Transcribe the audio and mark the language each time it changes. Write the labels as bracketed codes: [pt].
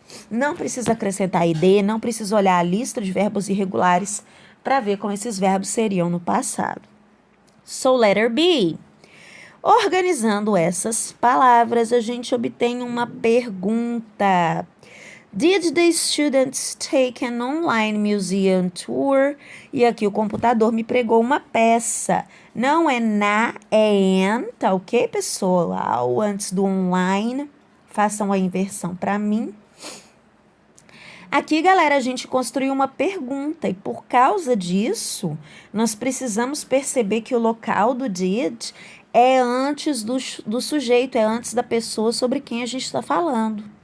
[pt] Não precisa acrescentar id, não precisa olhar a lista de verbos irregulares para ver como esses verbos seriam no passado. [en] So, letter B. [pt] Organizando essas palavras, a gente obtém uma pergunta. [en] Did the students take an online museum tour? [pt] E aqui o computador me pregou uma peça. Não é na, é an, tá ok, pessoal? Antes do online, façam a inversão para mim. Aqui, galera, a gente construiu uma pergunta e por causa disso, nós precisamos perceber que o local do did é antes do sujeito, é antes da pessoa sobre quem a gente está falando.